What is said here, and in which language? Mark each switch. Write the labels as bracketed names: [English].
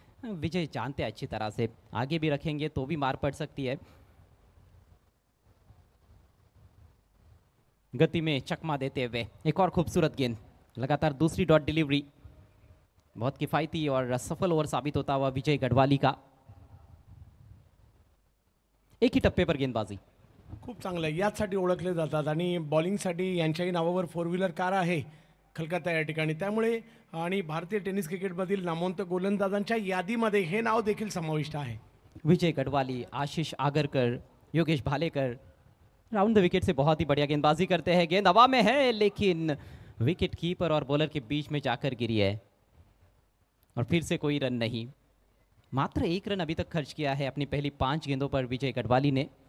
[Hindi] विजय जानते हैं अच्छी तरह से, आगे भी रखेंगे तो भी मार पड़ सकती है. गति में चकमा देते हुए एक और खूबसूरत गेंद. लगातार दूसरी डॉट डिलीवरी. बहुत किफायती और सफल ओवर साबित होता हुआ विजय गढ़वाली का. एक ही टप्पे पर गेंदबाजी. [Marathi] खूप चांगलं आहे, याचसाठी ओळखले जातात आणि बॉलिंगसाठी यांच्याही नावावर 4 व्हीलर कार आहे खलकाता या ठिकाणी. त्यामुळे आणि भारतीय टेनिस क्रिकेटमधील नामवंत गोलंदाजांच्या यादीमध्ये हे नाव देखील समाविष्ट आहे. [Hindi] विजय गढ़वाली, आशीष Agarkar, Yogesh Bhalekar round the wicket से बहुत ही बढ़िया गेंदबाजी करते हैं. गेंद हवा में है लेकिन विकेट कीपर और बॉलर के बीच में जाकर गिरी है और फिर से कोई रन नहीं. मात्र 1 रन अभी तक खर्च किया है अपनी पहली 5 गेंदों पर विजय गढ़वाली ने.